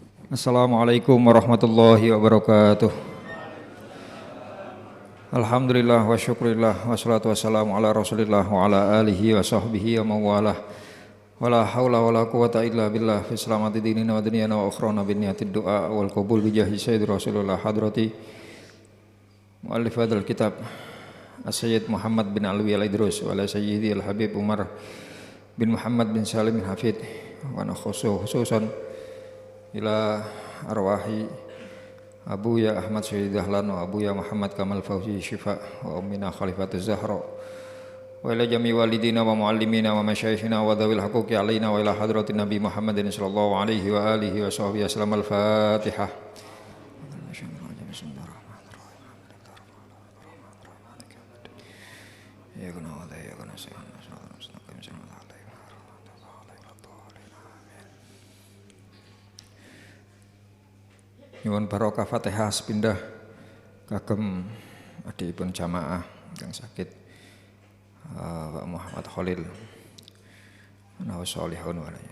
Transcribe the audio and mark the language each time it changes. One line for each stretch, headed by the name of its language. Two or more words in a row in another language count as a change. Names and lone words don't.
Arabic: السلام عليكم ورحمة الله وبركاته. الحمد لله والشكر لله والصلاة والسلام على رسول الله وعلى آله وصحبه وموالاه. ولا حول ولا قوة إلا بالله في سلامة ديننا ودنيانا وأخرانا بنية الدعاء والقبول بجاه سيد رسول الله حضرة مؤلف هذا الكتاب السيد محمد بن علوي العيدروس وعلى سيدي الحبيب عمر بن محمد بن سالم بن حفيظ وخصوصا إلى أرواح أبويا أحمد سيد دحلان وأبويا محمد كمال فوزي شفاء وأمنا خليفة الزهراء وإلى جميع والدينا ومعلمينا ومشايخنا وذوي الحقوق علينا وإلى حضرة النبي محمد صلى الله عليه وعلى آله وصحبه وسلم. Al-Fatihah.
Javanese: Nyuwun barokah Fatihah sepindah kagem adikipun jamaah
Indonesian: yang sakit
Javanese: Pak Muhammad Khalil wa sholihun walaya.